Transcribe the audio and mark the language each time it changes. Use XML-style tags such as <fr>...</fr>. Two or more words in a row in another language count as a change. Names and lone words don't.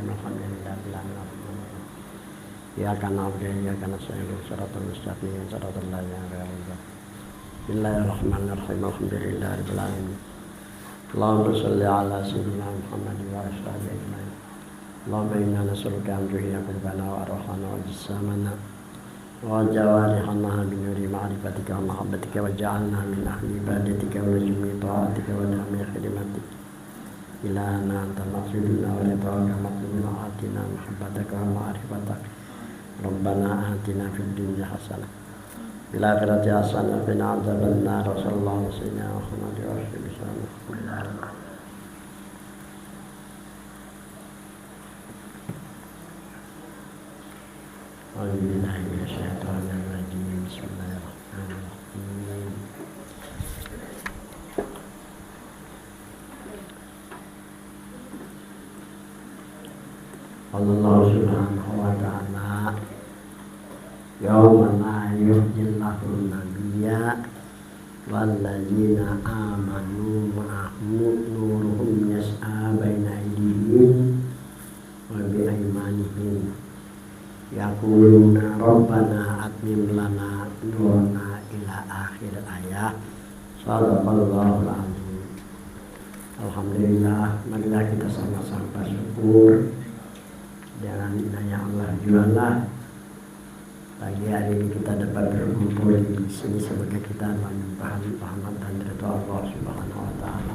<ar>الحمد لله رب العالمين. إياك نعبد وإياك نستعين. الصراط المستقيم، صراط الذين أنعمت عليهم. بسم الله الرحمن الرحيم. الحمد لله رب العالمين. اللهم صل على سيدنا محمد وعلى آله أجمعين. اللهم إنا نسألك أن تحيي قلوبنا وأرواحنا وأجسامنا وجوارحنا بنور معرفتك ومحبتك واجعلنا من أهل عبادتك وجميع طاعتك وجميع خدمتك. إلهنا أنت مقصودنا ورضاك مقصودنا آتنا محبتك ومعرفتك. ربنا آتنا في الدنيا حسنة في الآخرة حسنة وقنا عذاب النار. صلى الله عليه وسلم. أعوذ بالله من الشيطان الرجيم. بسم الله الرحمن الرحيم. الله سبحانه وتعالى يوم لا يخزي الله النبي والذين آمنوا معه نورهم يسعى بين أيديهم وبأيمانهم يقولون ربنا أتمم لنا نورنا إلى آخر الآية. صدق الله العظيم.</ar> <id>Alhamdulillah, marilah kita sama-sama bersyukur dengan inayah Allah jualah pagi hari ini kita dapat berkumpul di sini sebagai kita menyembah rahmat dan ridha Allah</id> <ar>سبحانه وتعالى.</ar>